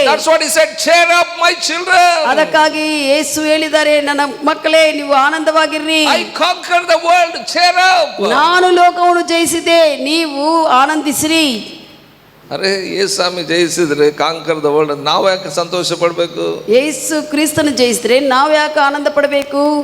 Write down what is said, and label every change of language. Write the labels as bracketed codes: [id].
[en] That's what He said, cheer up my children. [kn] ಅದಕ್ಕಾಗಿ ಯೇಸು ಹೇಳಿದ್ದಾರೆ, ನನ್ನ ಮಕ್ಕಳೇ ನೀವು ಆನಂದವಾಗಿರ್ರಿ. [en] I conquered the world, cheer up. [kn] ನಾನು ಲೋಕವನ್ನು ಜಯಿಸಿದೆ, ನೀವು ಆನಂದಿಸಿರಿ. ಅರೆ ಯೇಸು ಸ್ವಾಮಿ ಜಯಿಸಿದ್ರೆ [en] conquer the world, [kn] ನಾವು ಯಾಕೆ ಸಂತೋಷ ಪಡಬೇಕು? ಯೇಸು ಕ್ರಿಸ್ತನ ಜಯಿಸಿದ್ರೆ ನಾವು ಯಾಕೆ ಆನಂದ ಪಡಬೇಕು?